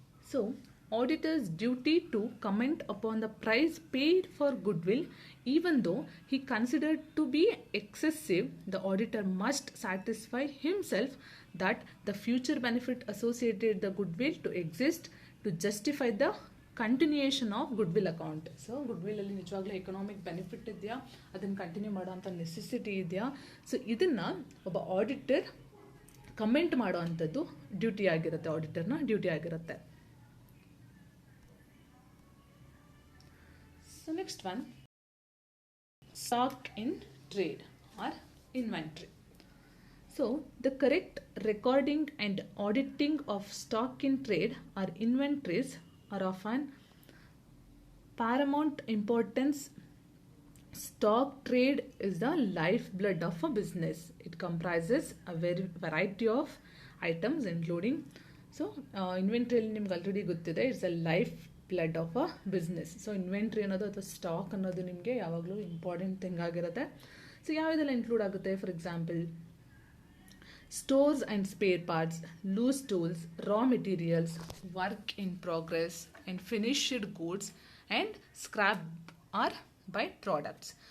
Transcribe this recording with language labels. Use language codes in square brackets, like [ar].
[en] So, auditor's duty to comment upon the price paid for goodwill, even though he considered to be excessive, the auditor must satisfy himself that the future benefit associated the goodwill to exist to justify the continuation of goodwill account. [kn] So, goodwill ಅಲ್ಲಿ ನಿಜವಾಗ್ಲೂ economic benefit ಇದೆಯಾ, ಅದನ್ನು continue ಮಾಡೋವಂಥ necessity ಇದೆಯಾ. So ಇದನ್ನು ಒಬ್ಬ auditor comment ಮಾಡೋ ಅಂಥದ್ದು ಡ್ಯೂಟಿ ಆಗಿರುತ್ತೆ, ಆಡಿಟರ್ನ ಡ್ಯೂಟಿ ಆಗಿರುತ್ತೆ. [en] So next one, stock in trade or inventory. So the correct recording and auditing of stock in trade or inventories are of an paramount importance. Stock trade is the lifeblood of a business. It comprises a variety of items including, so inventory [kn] ನಿಮ್ಗೆ already ಗೊತ್ತಿದೆ, [en] It's a life blood of a business. [kn] So inventory ಅನ್ನೋದು ಅಥವಾ stock ಅನ್ನೋದು ನಿಮಗೆ ಯಾವಾಗಲೂ important thing ಆಗಿರುತ್ತೆ. So ಯಾವುದೆಲ್ಲ include ಆಗುತ್ತೆ, [en] For example stores and spare parts, loose tools, raw materials, work in progress and finished goods and scrap or by products.